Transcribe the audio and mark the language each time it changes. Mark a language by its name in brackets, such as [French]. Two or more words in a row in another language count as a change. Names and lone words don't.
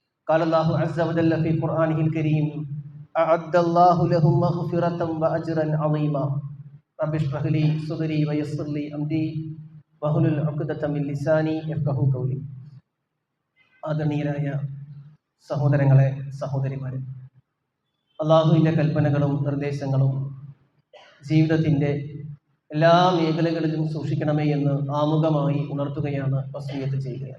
[Arabic] قال الله عز وجل في قرآنه الكريم أعد الله لهم مغفرة وأجرا عظيما رب اشرح لي صدري ويسر لي أمري واحلل عقدة من لساني يفقهوا قولي. [Malayalam] ആദരണീയരായ സഹോദരങ്ങളെ, സഹോദരിമാരെ, അള്ളാഹുവിൻ്റെ കൽപ്പനകളും നിർദ്ദേശങ്ങളും ജീവിതത്തിൻ്റെ എല്ലാ മേഖലകളിലും സൂക്ഷിക്കണമേ എന്ന് ആമുഖമായി ഉണർത്തുകയാണ്, വസിയ്യത്ത് ചെയ്യുകയാണ്.